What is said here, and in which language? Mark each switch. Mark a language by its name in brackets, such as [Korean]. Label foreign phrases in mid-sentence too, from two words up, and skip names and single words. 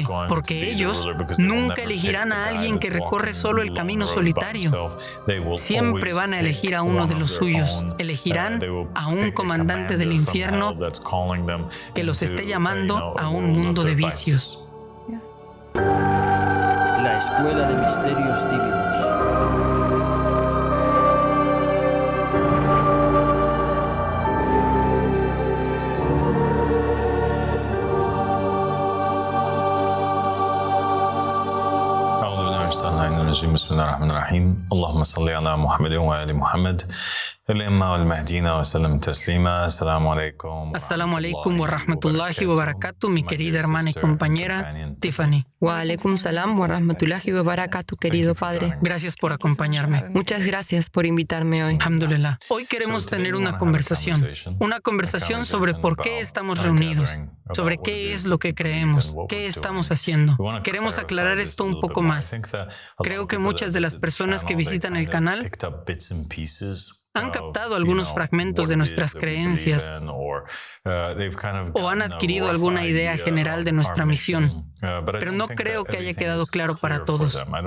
[Spanish] Porque ellos nunca elegirán a alguien que recorre solo el camino solitario. Siempre van a elegir a uno de los suyos. Elegirán a un comandante del infierno que los esté llamando a un mundo de vicios. La Escuela de Misterios Divinos. [Arabic] بسم الله الرحمن الرحيم اللهم صل على محمد وآل محمد الأئمة والمهديين وسلم تسليما السلام عليكم. السلام عليكم ورحمة الله وبركاته, [Spanish] mi querida hermana y compañera Tiffany. [Arabic] وعليكم السلام ورحمة الله وبركاته, [Spanish] querido padre. Gracias por acompañarme. Muchas gracias por invitarme hoy. Alhamdulillah. Hoy queremos tener una conversación sobre por qué estamos reunidos, sobre qué es lo que creemos, qué estamos haciendo. Queremos aclarar esto un poco más. Creo que muchas de las personas que visitan el canal han captado algunos fragmentos de nuestras creencias o han adquirido alguna idea general de nuestra misión, pero no creo que haya quedado claro para todos.